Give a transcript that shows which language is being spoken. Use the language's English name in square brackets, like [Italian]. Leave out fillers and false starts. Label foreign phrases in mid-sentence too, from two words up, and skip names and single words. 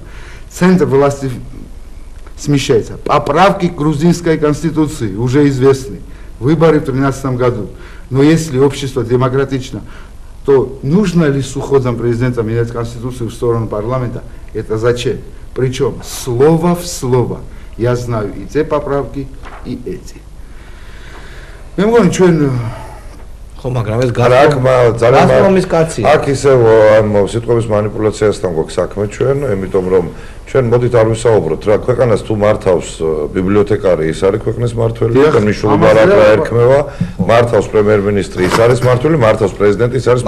[Russian] Центр власти смещается. Поправки к грузинской конституции уже известны. Выборы в 2013 году. Но если общество демократично, то нужно ли с уходом президента менять конституцию в сторону парламента? Это зачем? Причем слово в слово. Я знаю и те поправки, и эти. [Georgian] მე მგონი ჩვენ ხო მაგრამ ეს გასწრომის კაცია აქ ისე ამ სიტყვების манипуляციასთან გვაქვს საქმე ჩვენ იმიტომ რომ ჩვენ მოდით არ ვისაუბროთ რა ქვეყანას თუ მართავს ბიბლიოთეკარი ის არის ქვეყნის მართველი და მნიშვნელობა რა ერქმევა მართავს პრემიერ-მინისტრი ის არის მართველი მართავს პრეზიდენტი ის არის